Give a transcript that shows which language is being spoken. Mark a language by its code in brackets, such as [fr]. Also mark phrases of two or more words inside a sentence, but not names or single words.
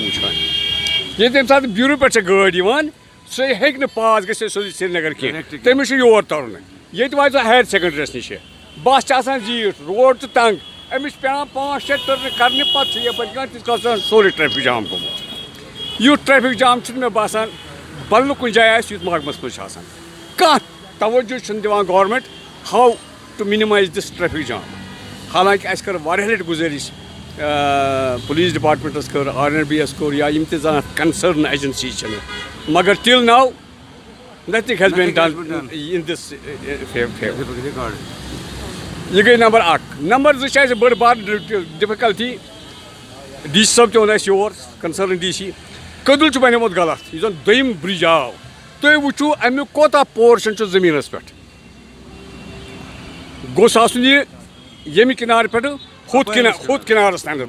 [ks] وٕچھان ییٚتہِ ییٚمہِ ساتہٕ بیٖروٗ پٮ۪ٹھ چھِ گٲڑۍ یِوان سُہ ہیٚکہِ نہٕ پاس گٔژھِتھ سیوٚدُے سرینگر کینٛہہ تٔمِس چھُ یور ترُن ییٚتہِ واتہِ سُہ ہایر سیکنڈریس نِش بس چھِ آسان زیٖٹھ روڈ چھُ تنٛگ أمِس چھِ پیٚوان 5-6 ٹٔرنہٕ کرنہِ پتہٕ چھُ یپٲرۍ کانٛہہ تِژھ کال چھُ آسان سورُے [en] traffic jam [ks] گوٚمُت یُتھ [en] traffic jam [ks] چھُنہٕ مےٚ باسان بدلہٕ کُنہِ جایہِ آسہِ یُتھ ماگمس منٛز چھُ آسان کانٛہہ توجہ چھُنہٕ دِوان [en] government how to minimize this traffic jam. [ks] حالانکہ اَسہِ کٔر واریاہ لَٹہِ گُزٲرِش پُلیٖس ڈِپاٹمنٹَس کٔر, RNB یَس کوٚر, یا یِم تہِ زَن [en] concerned agency [ks] چھِنہٕ, مگر [en] till now nothing has been done in this favor. [ks] یہ گٔے نمبر 1. نمبر 2 چھِ اَسہِ بٔڑ بار ڈِفِکَلٹی. ڈی سی صٲب تہِ ووٚن اَسہِ یور, کَنسٲرن ڈی سی, کٔدٕل چھُ بنیومُت غلط. یُس زَن دوٚیِم برٛج آو, تُہۍ وٕچھِو اَمیُک کوتاہ پورشن چھُ زٔمیٖنَس پٮ۪ٹھ. گوٚژھ آسُن یہِ ییٚمہِ کِنارٕ پٮ۪ٹھٕ ہُتھ کِنارَس تانٮ۪تھ.